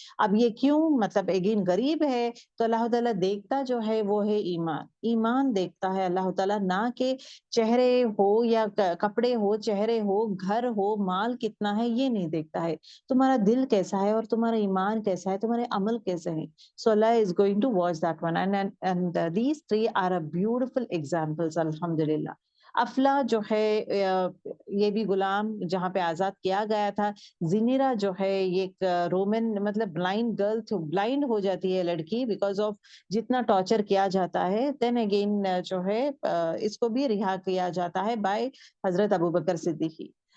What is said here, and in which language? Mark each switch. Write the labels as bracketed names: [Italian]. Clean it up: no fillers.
[Urdu] اب یہ کیوں, مطلب اگین غریب ہے تو اللہ تعالیٰ دیکھتا جو ہے وہ ہے ایمان. ایمان دیکھتا ہے اللہ تعالیٰ, نہ کہ چہرے ہو یا کپڑے ہو, چہرے ہو, گھر ہو, مال کتنا ہے, یہ نہیں دیکھتا ہے. تمہارا دل کیسا ہے اور تمہارا ایمان کیسا ہے, تمہارے عمل کیسے ہیں. [English] So Allah is going to watch that one, and these three are a beautiful examples, alhamdulillah. [Urdu] افلا جو ہے یہ بھی غلام جہاں پہ آزاد کیا گیا تھا. زنیرا جو ہے یہ ایک رومن, مطلب [English] blind girl, [Urdu] بلائنڈ ہو جاتی ہے لڑکی بیکاز آف جتنا ٹارچر کیا جاتا ہے. دین اگین جو ہے اس کو بھی رہا کیا جاتا ہے بائی حضرت ابوبکر صدیقی.